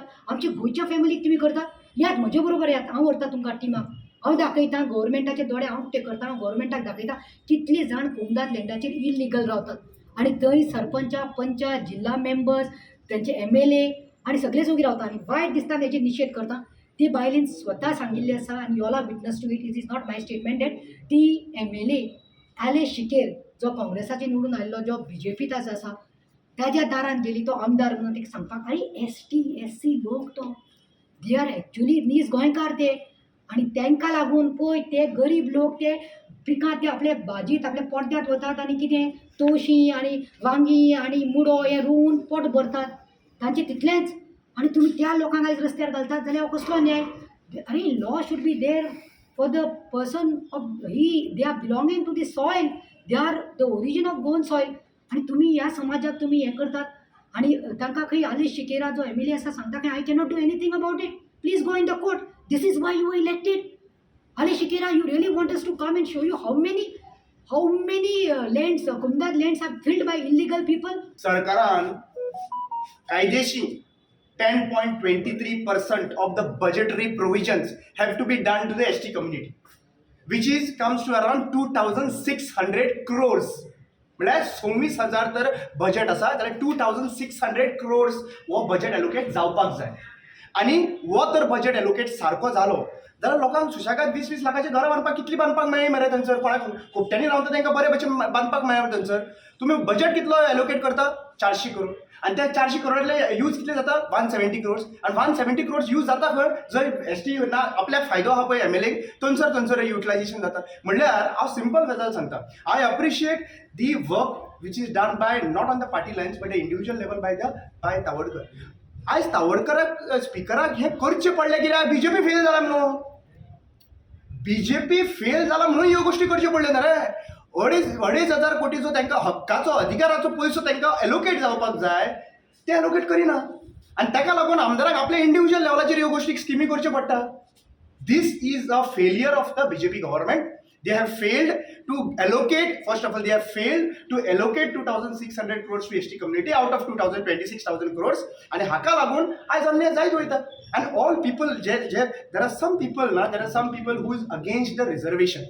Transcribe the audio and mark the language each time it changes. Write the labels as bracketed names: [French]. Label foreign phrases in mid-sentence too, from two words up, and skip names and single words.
[Konkani] आमच्या गोंयच्या फॅमिलीक तुमी करता? यात म्हजे बरोबर यात, हांव व्हरतां तुमकां टिमाक. हांव दाखयतां गव्हर्मेंटाचे दोळे हांव ते करतां, हांव गव्हर्मेंटाक दाखयतां कितलीं जाण कोमदात लँडाचेर इल्लिगल रावतात. आनी थंय सरपंचा, पंचा, जिल्ला मेंबर्स, तेंचे MLA आनी सगळे सोगी रावता. आनी वायट दिसता तेजेर निशेध करता. ती बायलेन स्वता सांगिल्ली आसा आनी [English] you all are witness to it. It is not my statement that [Konkani] ती MLA आले शिकेर जो काँग्रेसाचे निवडून आयिल्लो, जो BJPीत आसा, त्याच्या दारान गेली, तो आमदार म्हणून ताका सांगपाक, अरे ST SC लोक तो [English] they are actually [Konkani] नीज गोंयकार ते. आनी तांकां लागून पळय ते गरीब लोक ते पिकांत ते आपले भाजीत आपल्या पोरत्यात वतात आनी कितें तवशीं आनी वांगी आनी मुडो हें रोवन पोट भरतात. तांचें तितलेंच. आनी तुमी त्या लोकांक आयज रस्त्यार घालतात जाल्यार हो कसलो न्याय? [English] Arre law should be there for the person of they are belonging to the soil, they are the origin of Goan soil. [Konkani] आनी तुमी ह्या समाजाक तुमी हें करतात आनी तांकां खंय आलेश शिकेरा जो MLA आसा सांगता की [English] I cannot do anything about it, please go in the court. This is why you were elected. Alish Shikera, you really want us to come and show you how many lands, Kumdat lands are filled by illegal people? [Konkani] सरकारान कायदेशीर [English] 10.23% of the budgetary provisions have to be done to the ST community, which comes to around 2,600 crores. [Konkani] म्हळ्यार 26,000 तर बजेट आसा जाल्यार 2,600 crores हो [English] budget allocate [Konkani] जावपाक जाय. आनी हो तर [English] budget allocate [Konkani] सारको जालो जाल्यार लोकांक सुशेगाद 20-20 लाखाची घरां बांदपाक कितली बांदपाक मेळ्ळी मरे थंयसर. कोणाक खोपट्यांनी रावता तांकां बरे भशेन बांदपाक मेळ्ळा थंयसर. तुमी बजेट कितलो एलोकेट करता? 400 करोड. आनी त्या 400 करोडांतले यूज कितले जाता? 170 crores. आनी 170 crores यूज जाता खंय? जंय ST ना आपल्याक फायदो आहा पळय MLA थंयसर युटिलायजेशन जाता. म्हणल्यार हांव सिंपल गजाल सांगता. [English] I appreciate the work which is done by not on the party lines but the individual level by तावडकर. [Konkani] आयज तावडकराक स्पिकराक हें करचें पडलें कित्याक BJP फेल जाला म्हणून. BJP फेल जाला म्हणून ह्यो गोश्टी करच्यो पडल्यो ना रे. 2,500 कोटीचो तांकां हक्काचो अधिकाराचो पयसो तांकां एलोकेट जावपाक जाय ते एलोकेट करिना. आनी ताका लागून आमदाराक आपल्या इंडिविज्युअल लेवलाचेर ह्यो गोश्टी स्किमी करच्यो पडटा. [English] This is a failure of the BJP government. They have failed to allocate, first of all, they have failed to allocate 2,600 crores to ST community out of 26,000 crores. [Konkani] And haka lagun, I samne जायत वयता. [English] And all people, there are some people who is against the reservation.